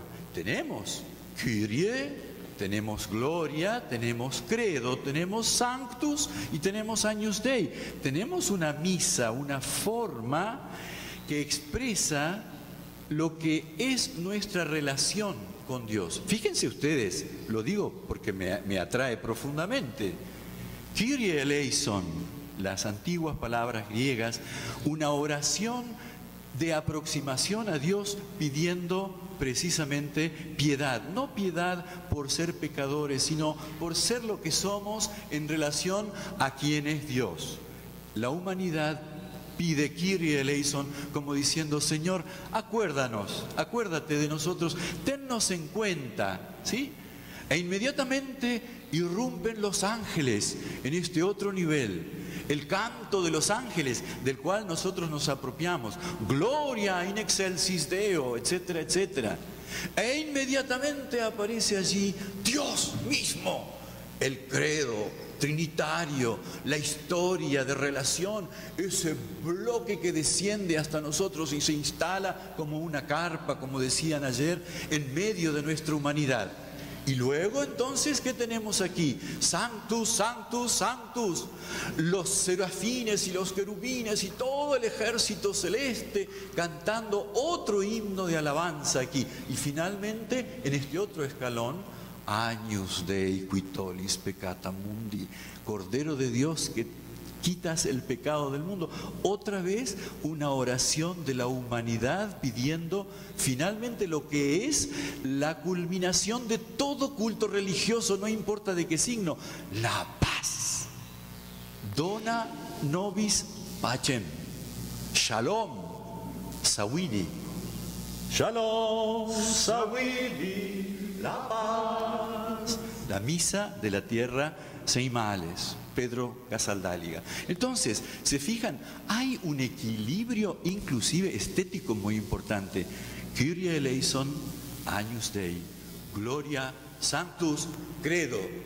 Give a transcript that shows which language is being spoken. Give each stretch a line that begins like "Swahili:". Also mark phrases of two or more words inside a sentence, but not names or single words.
Spanish: Tenemos Kyrie, tenemos Gloria, tenemos Credo, tenemos Sanctus y tenemos Agnus Dei. Tenemos una misa, una forma que expresa lo que es nuestra relación con Dios. Fíjense ustedes, lo digo porque me atrae profundamente.
Greek: Kyrie eleison,
Spanish: las antiguas palabras griegas, una oración de aproximación a Dios pidiendo precisamente piedad. No piedad por ser pecadores, sino por ser lo que somos en relación a quien es Dios. La humanidad pide
Greek: Kyrie eleison
Spanish: como diciendo: Señor, acuérdate de nosotros, tennos en cuenta, ¿sí? E inmediatamente irrumpen los ángeles en este otro nivel, el canto de los ángeles del cual nosotros nos apropiamos,
Latin: Gloria in excelsis Deo,
Spanish: etcétera, etcétera. E inmediatamente aparece allí Dios mismo, el credo trinitario, la historia de relación, ese bloque que desciende hasta nosotros y se instala como una carpa, como decían ayer, en medio de nuestra humanidad. Y luego entonces, ¿qué tenemos aquí?
Latin: Sanctus, Sanctus, Sanctus.
Spanish: Los serafines y los querubines y todo el ejército celeste cantando otro himno de alabanza aquí. Y finalmente, en este otro escalón,
Latin: Agnus Dei qui tollis peccata mundi,
Spanish: Cordero de Dios que quitas el pecado del mundo. Otra vez una oración de la humanidad pidiendo finalmente lo que es la culminación de todo culto religioso, no importa de qué signo: la paz.
Latin: Dona nobis pacem.
Hebrew: Shalom Sawili. Shalom Sawili,
Spanish: la paz. La misa de la tierra sin males. Pedro Casaldáliga. Entonces, ¿se fijan? Hay un equilibrio inclusive estético muy importante. Kyrie eleison, Agnus Dei, Gloria, Sanctus, Credo.